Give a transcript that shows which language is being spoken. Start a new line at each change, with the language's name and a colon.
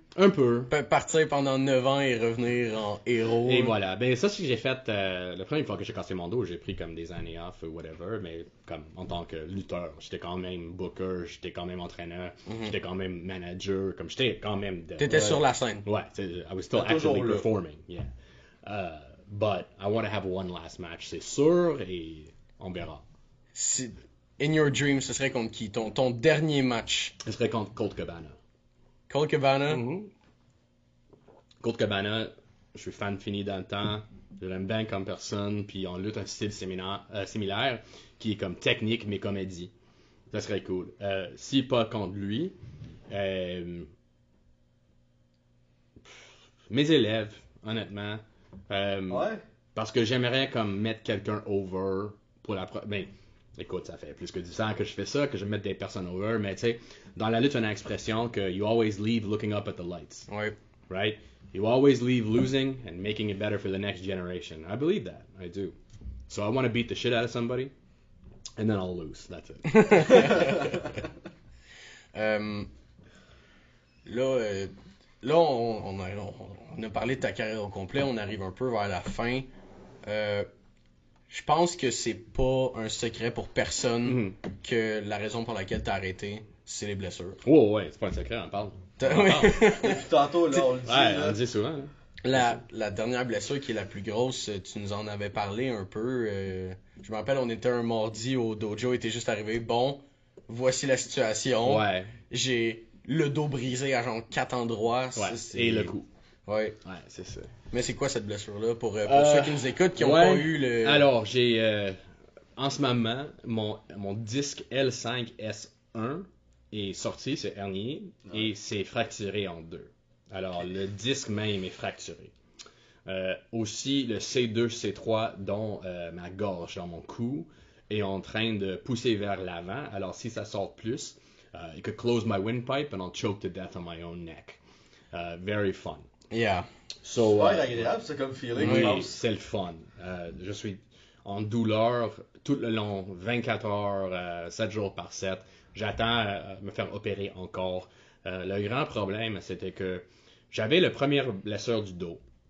French: Un peu. Partir pendant 9 ans et revenir en héros. Et voilà. Ben ça, c'est ce que j'ai fait. La première fois que j'ai cassé mon dos, j'ai pris comme des années off ou whatever, mais comme en tant que lutteur, j'étais quand même booker, j'étais quand même entraîneur, j'étais quand même manager, comme j'étais quand même... T'étais sur la scène.
English: Ouais, I was still actively performing, yeah. But I want to have one last match,
French: c'est sûr, et on verra.
English: In your dream,
French: ce serait contre qui? Ton dernier match? Ce serait contre Colt Cabana. Colt Cabana? Colt Cabana, je suis fan fini dans le temps, je l'aime bien comme personne, puis on lutte un style similaire, qui est comme technique mais comédie. Ça serait cool. Si pas contre lui, mes élèves, honnêtement, parce que j'aimerais comme mettre quelqu'un over pour la ben, écoute, ça fait plus que 10 ans que je fais ça, que je mette des personnes over, mais tu sais, dans la lutte, on a l'expression que
English: you always leave looking up at the lights.
French: Ouais.
English: Right? You always leave losing and making it better for the next generation. I believe that. I do. So I want to beat the shit out of somebody, and then I'll lose. That's it.
French: Là, on a parlé de ta carrière au complet, on arrive un peu vers la fin. Je pense que c'est pas un secret pour personne que la raison pour laquelle t'as arrêté, c'est les blessures. Oh ouais, c'est pas un secret, on parle. Depuis tantôt, là, on le dit. Ouais, on le dit souvent. La dernière blessure qui est la plus grosse, tu nous en avais parlé un peu. Je me rappelle, on était un mardi au dojo, était juste arrivé. Bon, voici la situation. Ouais. J'ai le dos brisé à genre 4 endroits. Ouais, et le cou. Ouais. Ouais, c'est ça. Mais c'est quoi cette blessure-là pour ceux qui nous écoutent, qui n'ont pas eu le... Alors, j'ai en ce moment, mon disque L5S1 est sorti, c'est hernié, et c'est fracturé en deux. Alors, le disque même est fracturé. Aussi, le C2, C3, dont ma gorge, dans mon cou, est en train de pousser vers l'avant. Alors, si ça sort plus,
English: it could close my windpipe and I'll choke to death on my own neck. Very fun. Yeah.
French: So, c'est agréable, c'est comme feeling. Oui, c'est le fun. Je suis en douleur tout le long, 24 heures, 7 jours par 7. J'attends me faire opérer encore. Le grand problème, c'était que j'avais la première blessure du dos.